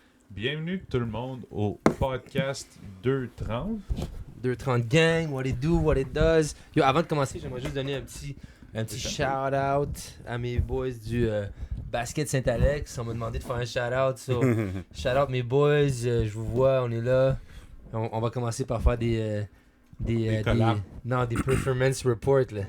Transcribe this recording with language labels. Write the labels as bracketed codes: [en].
[fr] Bienvenue tout le monde au podcast 230. [en] 230 gang, what it do, what it does. [fr] Yo, avant de commencer, j'aimerais juste donner un petit shout-out à mes boys du basket Saint-Alex. On m'a demandé de faire un shout-out. So, shout-out mes boys, je vous vois, on est là. On va commencer par faire des [en] collabs. [fr] des performance reports là.